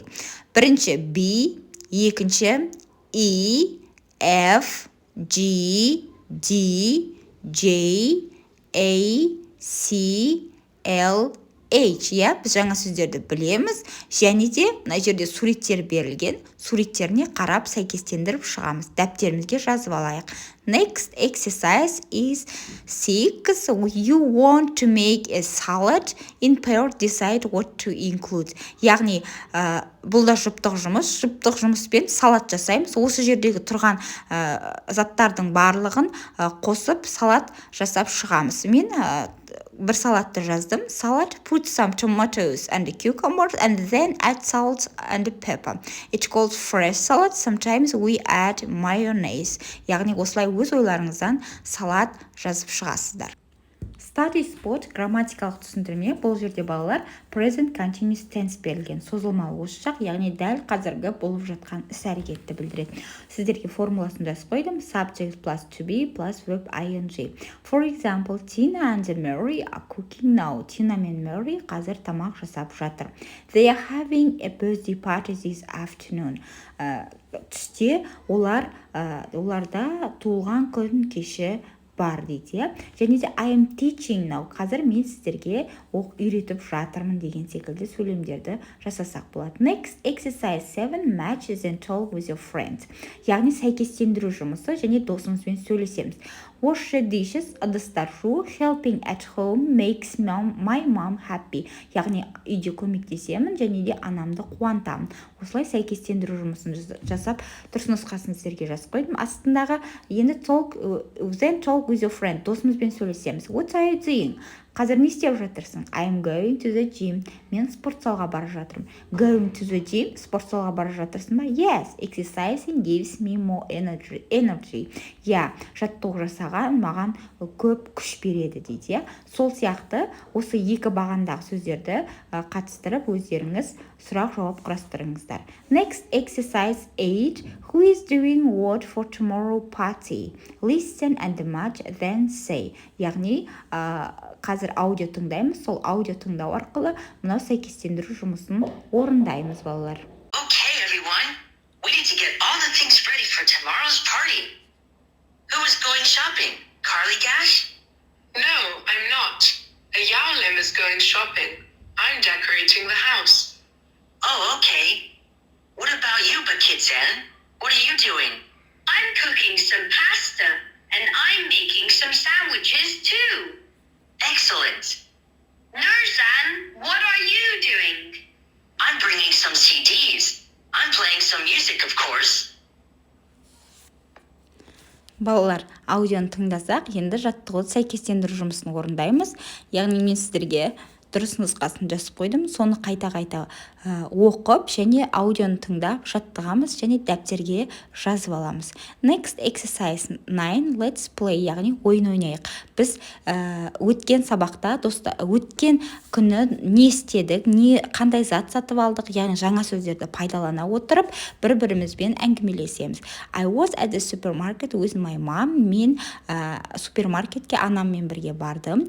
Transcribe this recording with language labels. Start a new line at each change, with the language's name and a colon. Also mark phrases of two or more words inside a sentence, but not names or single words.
Kazakh: Бірінші B, екінші E, F, G, D, J, A, C, L, H. Біз жаңа сөздерді білеміз, және де мына жерде суреттер берілген, суреттеріне қарап сәйкестендіріп шығамыз. Дәптерімізге жазып алайық.
English: Next exercise is 6. You want to make a salad. In pair, decide what to include.
Kazakh: Яғни, бұл да жұптық жұмыспен салат жасаймыз. Осы жердегі тұрған заттардың барлығын қосып салат жасап шығамыз. Мен бір салатты жаздым.
English: Salad, put some tomatoes and cucumbers and then add salt and pepper. It's called fresh salad. Sometimes we add mayonnaise.
Kazakh: Яғни осылай өз ойларыңыздан салат жазып шығасыздар.
English: Study spot
Kazakh: грамматикалық түсіндірме. Бұл жерде балалар
English: present continuous tense
Kazakh: берілген. Созылмалы осы шақ, яғни дәл қазіргі болып жатқан іс-әрекетті білдіреді. Сіздерге формуласын жазып қойдым.
English: Subject plus to be plus verb ing. For example, Tina and Mary are cooking now.
Kazakh: Tina мен Mary қазір тамақ жасап жатыр.
English: They are having a birthday party this afternoon.
Kazakh: Түсте оларда туылған күн кеші бар дейді. Және де
English: I am teaching now.
Kazakh: Қазір мен сіздерге үйретіп жатырмын деген секілді сөйлемдерді жасасақ болады.
English: Next, exercise 7. Match and talk with your friend.
Kazakh: Яғни сәйкестендіру жұмысы және досыңызбен сөйлесеміз.
English: Wash the dishes,
Kazakh: ыдыстар жуу.
English: Helping at home makes my mom happy.
Kazakh: Яғни үйде көмектесемін және де анамды қуантамын. Осылай сәйкестендіру жұмысын жасап, дұрыс нұсқасын сіздерге жазып қойдым. Астындағы енді
English: then talk with your friend.
Kazakh: Досымызбен сөйлесеміз.
English: What are you doing?
Kazakh: Қазір не істеп жатырсың?
English: I'm going to the gym.
Kazakh: Мен спортзалға бара жатырмын.
English: Going to the gym,
Kazakh: спортзалға бара жатырсың ба?
English: Yes, exercising gives me more energy.
Kazakh: Жаттығу жасаған маған көп күш береді дейді. Сол сияқты осы екі бағандағы сөздерді қатыстырып өздеріңіз сұрақ-жауап құрастырыңыздар.
English: Next exercise 8. Who is doing what for tomorrow party? Listen and match, then say.
Kazakh: Яғни, қазір аудио тыңдаймыз, сол аудио тыңдау арқылы мынау сәйкестендіру жұмысын орындаймыз, балалар.
English: Okay, everyone. We need to get all the things ready for tomorrow's party. Who is going shopping? Carly Gash? No, I'm not. Ayalim is going shopping. I'm decorating the house. Oh, okay. What about you, Bakitsan? What are you doing? I'm cooking some pasta, and I'm making some sandwiches too. Excellent. Nurzan, what are you doing? I'm bringing some CDs. I'm playing some music, of course.
Kazakh: Балалар, аудионы тыңдасақ, енді жаттығуды сәйкестендіру жұмысын орындаймыз. Яғни мен сіздерге дұрыс нұсқасын жазып қойдым. Соны қайта-қайта оқып және аудионы тыңдап жаттығамыз және дәптерге жазып аламыз.
English: Next exercise 9. Let's play,
Kazakh: яғни ойын ойнайық. Біз өткен сабақта, өткен күні не істедік, қандай зат сатып алдық, яғни жаңа сөздерді пайдалана отырып, бір-бірімізбен әңгімелесеміз.
English: I was at the supermarket with my mom.
Kazakh: Мен супермаркетке анаммен бірге бардым.